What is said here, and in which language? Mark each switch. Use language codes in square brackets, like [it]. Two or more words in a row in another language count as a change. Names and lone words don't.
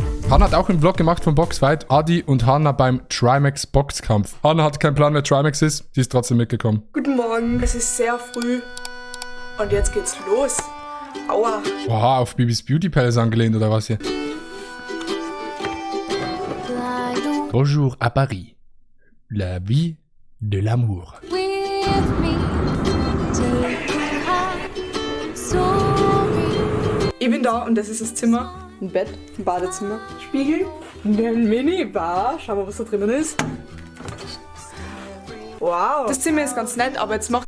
[de] Hanna hat auch einen Vlog gemacht vom Boxfight. Adi und Hanna beim Trimax Boxkampf. Hanna hatte keinen Plan, wer Trimax ist. Sie ist trotzdem mitgekommen. Guten Morgen, es ist sehr früh. Und jetzt geht's los. Aua. Oha, auf Bibis Beauty Palace angelehnt oder was hier? [fr] Bonjour à Paris. La vie de l'amour. [de] Ich bin da und das ist das Zimmer. Ein Bett, ein Badezimmer, Spiegel, eine Minibar. Schauen wir, was da drinnen ist. Wow. Das Zimmer ist ganz nett, aber jetzt macht